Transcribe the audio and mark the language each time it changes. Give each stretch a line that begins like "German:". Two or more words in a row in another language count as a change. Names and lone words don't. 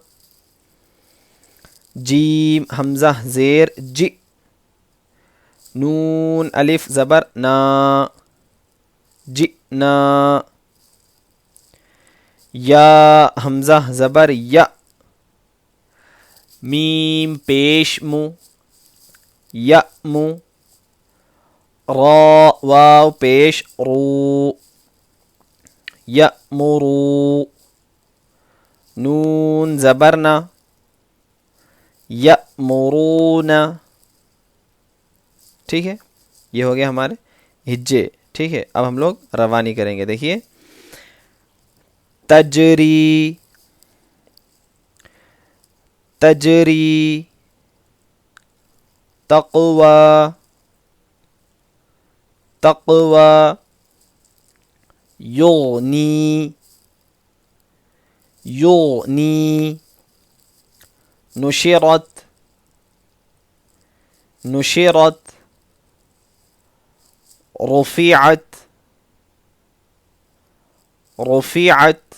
Urdu: جیم حمزہ زیر جی، نون الف زبر نا، جئنا. یا حمزہ زبر یا، میم پیش مو، یأمو. را واو پیش رو، یأمرو. نون زبرنا، یأمرون. ٹھیک ہے، یہ ہو گیا ہمارے ہجے. ٹھیک ہے، اب ہم لوگ روانی کریں گے. دیکھیے تجری، تجری.
Arabic: تقوی، تقوی. یغنی، یغنی. نشرت، نشرت. رفعت، رفعت.